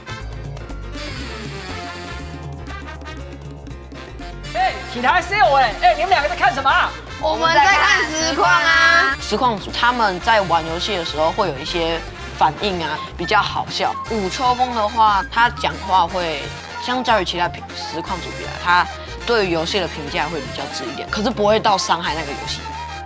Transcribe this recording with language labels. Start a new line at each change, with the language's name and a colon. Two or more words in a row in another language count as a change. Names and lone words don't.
Chinese: 其他室友你们2個在看什麼？我們在看實況啊。實況主他們在玩遊戲的時候會有一些反應啊，比較好笑。武秋風的話，他講話會相較於其他實況主比來，他对于游戏的评价会比较质一点，可是不会到伤害那个游戏。